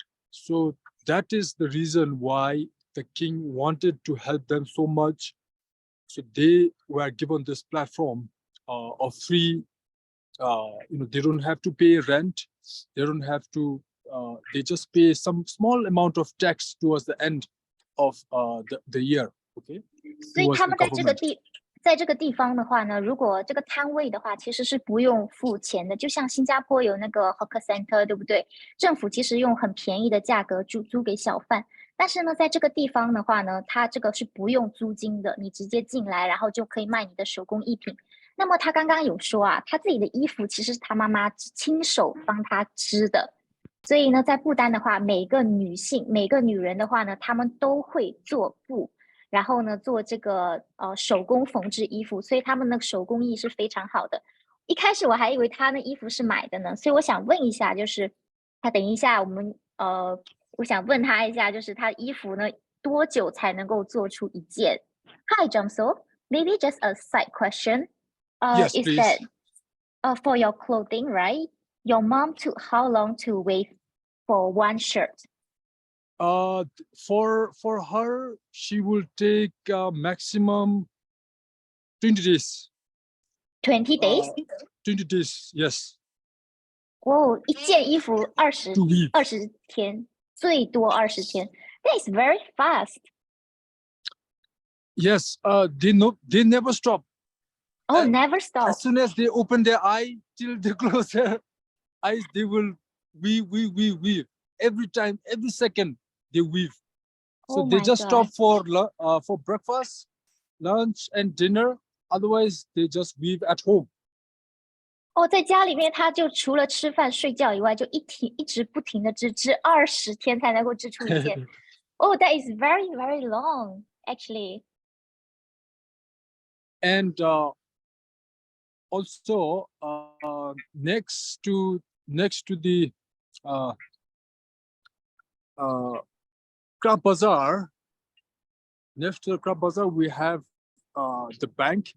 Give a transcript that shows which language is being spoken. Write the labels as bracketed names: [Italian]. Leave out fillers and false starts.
[English] So that is the reason why the king wanted to help them so much. So they were given this platform of free. They don't have to pay rent. They don't have to. They just pay some small amount of tax towards the end of the year. Okay. [Chinese] 所以他们在这个地方的话呢，如果这个摊位的话，其实是不用付钱的，就像新加坡有那个 hawker center， 对不对？政府其实用很便宜的价格租给小贩，但是呢，在这个地方的话呢，它这个是不用租金的，你直接进来，然后就可以卖你的手工艺品。那么他刚刚有说啊，他自己的衣服其实是他妈妈亲手帮他织的，所以呢，在不丹的话，每个女性、每个女人的话呢，她们都会做布。然后呢，做这个手工缝制衣服，所以他们的手工艺是非常好的。一开始我还以为他的衣服是买的呢，所以我想问一下，就是他等一下我想问他一下，就是他衣服呢多久才能够做出一件 ？ [English] Hi, Jamso. Maybe just a side question. Yes, is please. that for your clothing, right? Your mom took how long to weave for one shirt? For her, she will take maximum 20 days. 20 days? 20 days, yes. [Chinese] 哦，一件衣服20 [English] To weave. [Chinese] 20天，最多20天。 [English] That is very fast. Yes, they never stop. Oh, never stop. As soon as they open their eye till they close their eyes, they will weave. Every time, every second, they weave. So Oh they my just God. stop for breakfast, lunch, and dinner. Otherwise, they just weave at home. [Chinese] 哦，在家里面他就除了吃饭睡觉以外，就一直不停的织20天才能够织出一件。 [English] Oh, that is very, very long, actually. And also next to the Crab Bazaar, next to the Crab Bazaar, we have the bank.